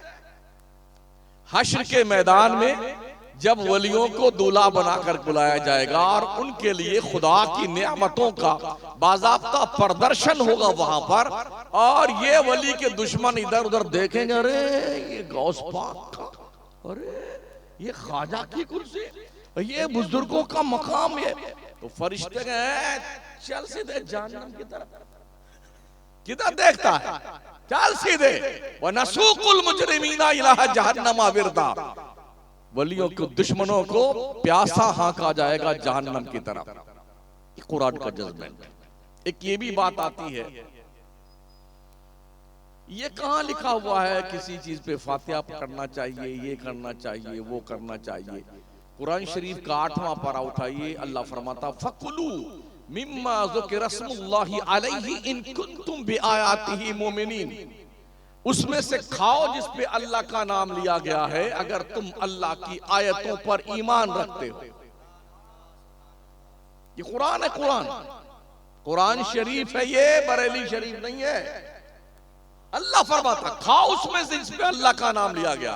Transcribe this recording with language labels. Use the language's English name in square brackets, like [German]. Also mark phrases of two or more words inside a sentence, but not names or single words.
[Hindi] हश्र के मैदान में जब वलियों को दूल्हा बनाकर बुलाया जाएगा और उनके लिए खुदा की नेमतों का बाज़ाब्ता प्रदर्शन होगा वहां पर, और ये वली के दुश्मन इधर उधर देखेंगे, अरे ये गौस पाक का, अरे ये ख्वाजा की कुर्सी, ये बुजुर्गों का मकाम है, तो फरिश्ते गए चल सीधे जहन्नम की तरफ। किधर देखता है, चल सीधे। [Arabic] ونسوق المجرمين إلى جهنم وردا, [Hindi] वलियों को, दुश्मनों को प्यासा हाँका जाएगा जहन्नम की तरफ। कुरान का जजमेंट। एक ये भी बात आती है, ये कहां लिखा हुआ है किसी चीज पे फातिहा पढ़ना चाहिए, ये करना चाहिए, वो करना चाहिए। कुरान शरीफ का 8वां पारा उठाइए, अल्लाह फरमाता [Arabic] فكلوا مما ذكر اسم الله عليه إن كنتم بآياته مؤمنين. [Hindi] उसमें से खाओ जिस पे अल्लाह का नाम लिया गया है, अगर तुम अल्लाह की आयतों पर ईमान रखते हो। ये कुरान है, कुरान शरीफ है, ये बरेली शरीफ नहीं है। अल्लाह फरमाता खाओ उसमें से जिस पे अल्लाह का नाम लिया गया।